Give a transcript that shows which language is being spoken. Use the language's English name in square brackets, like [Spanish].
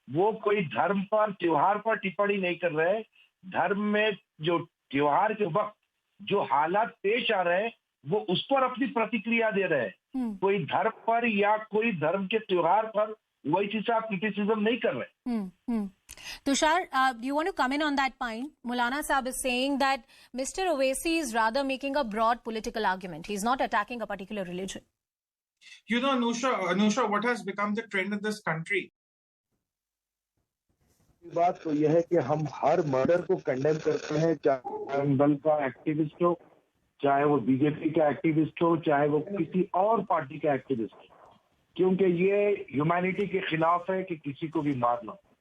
[Hindi] वो कोई धर्म पर, त्योहार पर टिप्पणी नहीं कर रहे हैं. धर्म में जो त्योहार के वक्त जो हालात पेश आ रहे हैं वो उस पर अपनी प्रतिक्रिया दे रहे हैं. कोई धर्म पर या कोई धर्म के त्योहार पर ओवैसी साहब क्रिटिसिज्म नहीं कर रहे. [English] Tushar, do you want to come in on that point? Maulana Sahab is saying that Mr. Owaisi is rather making a broad political argument. He's not attacking a particular religion. You know, Anusha, what has become the trend in this country? [Hindi] बात तो यह है कि हम हर murder को condemn करते हैं, चाहे दल का एक्टिविस्ट हो, चाहे वो बीजेपी का एक्टिविस्ट हो, चाहे वो किसी और पार्टी का एक्टिविस्ट हो, क्योंकि ये ह्यूमैनिटी के खिलाफ है कि किसी को भी मारना.